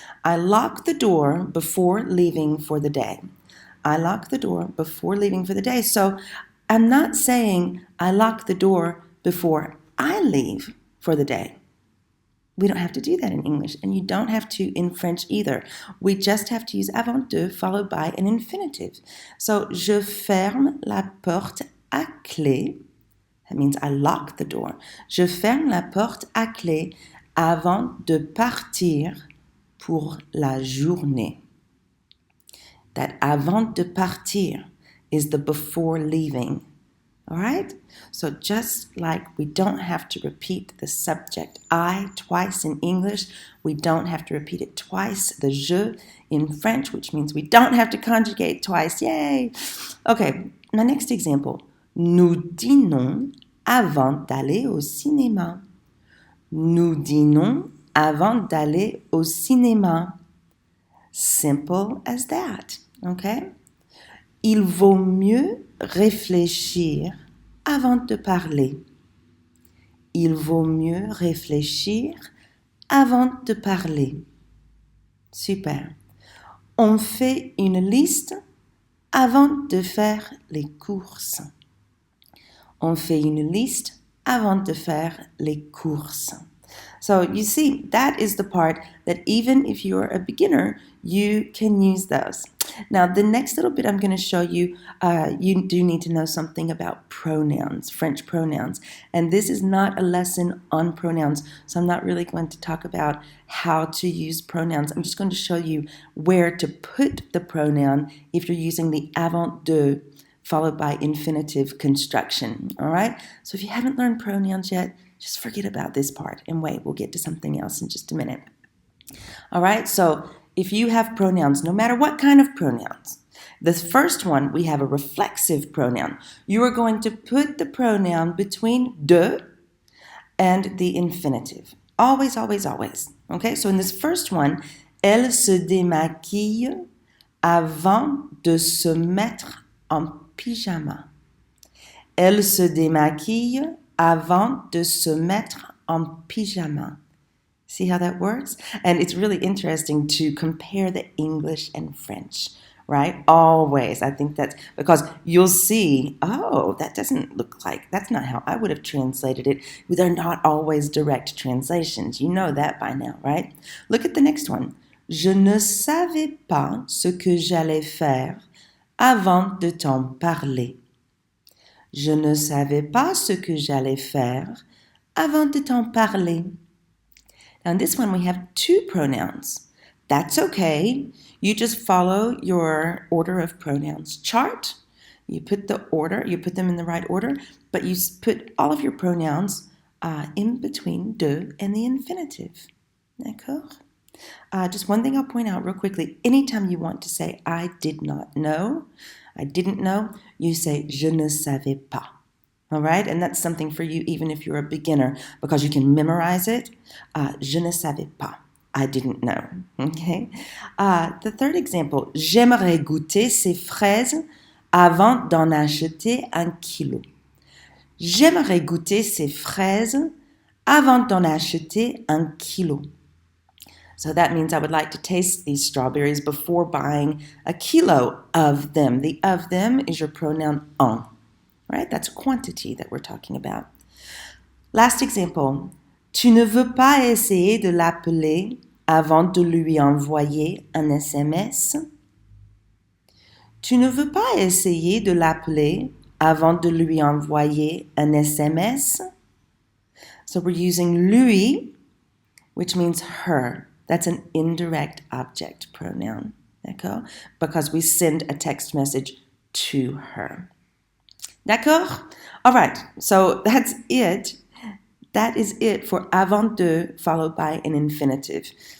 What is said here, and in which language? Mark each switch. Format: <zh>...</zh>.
<en>I lock the door before leaving for the day. I lock the door before leaving for the day. So I'm not saying I lock the door before I leave for the day. We don't have to do that in English, and you don't have to in French either. We just have to use avant de followed by an infinitive.</en> <fr>So, je ferme la porte à clé.</fr> <en>That means I lock the door.</en> <fr>Je ferme la porte à clé avant de partir pour la journée.</fr> <en>That</en> <fr>avant de partir</fr> <en>is the before leaving. All right? So just like we don't have to repeat the subject I twice in English, we don't have to repeat it twice, the je in French, which means we don't have to conjugate twice. Yay! Okay, my next example.</en> <fr>Nous dînons avant d'aller au cinéma. Nous dînons avant d'aller au cinéma.</fr> <en>Simple as that, okay?</en> <fr>Il vaut mieux réfléchir avant de parler. Il vaut mieux réfléchir avant de parler. Super. On fait une liste avant de faire les courses. On fait une liste avant de faire les courses.</fr> <en>So you see, that is the part that even if you're a beginner, you can use those. Now, the next little bit I'm going to show you, you do need to know something about pronouns, French pronouns. And this is not a lesson on pronouns, so I'm not really going to talk about how to use pronouns. I'm just going to show you where to put the pronoun if you're using the avant de followed by infinitive construction, all right? So if you haven't learned pronouns yet, just forget about this part and wait, we'll get to something else in just a minute. All right, so if you have pronouns, no matter what kind of pronouns, the first one, we have a reflexive pronoun. You are going to put the pronoun between de and the infinitive. Always, always, always. Okay, so in this first one,</en> <fr>elle se démaquille avant de se mettre en pyjama. Elle se démaquille avant de se mettre en pyjama.</fr> <en>See how that works? And it's really interesting to compare the English and French. right? Always. I think that's because you'll see, oh, that doesn't look like, that's not how I would have translated it. They're not always direct translations. You know that by now, right? Look at the next one.</en> <fr>Je ne savais pas ce que j'allais faire avant de t'en parler. Je ne savais pas ce que j'allais faire avant de t'en parler.</fr> <en>Now, in this one, we have two pronouns. That's okay. You just follow your order of pronouns chart. You put them in the right order, but you put all of your pronouns in between de and the infinitive.</en> <fr>D'accord?</fr> <en>Just one thing I'll point out real quickly. Anytime you want to say, I did not know, I didn't know, you say,</en> <fr>je ne savais pas.</fr> <en>All right? And that's something for you even if you're a beginner because you can memorize it.</en> <fr>Je ne savais pas.</fr> <en>I didn't know. Okay? The third example,</en> <fr>j'aimerais goûter ces fraises avant d'en acheter 1 kilo. J'aimerais goûter ces fraises avant d'en acheter 1 kilo.</fr> <en>So that means I would like to taste these strawberries before buying a kilo of them. The of them is your pronoun en, right? That's quantity that we're talking about. Last example.</en> <fr>Tu ne veux pas essayer de l'appeler avant de lui envoyer un SMS? Tu ne veux pas essayer de l'appeler avant de lui envoyer un SMS?</fr> <en>So we're using lui, which means her. That's an indirect object pronoun,</en> <fr>d'accord?</fr> <en>Because we send a text message to her.</en> <fr>D'accord?</fr> <en>All right, so that's it. That is it for avant de followed by an infinitive.</en>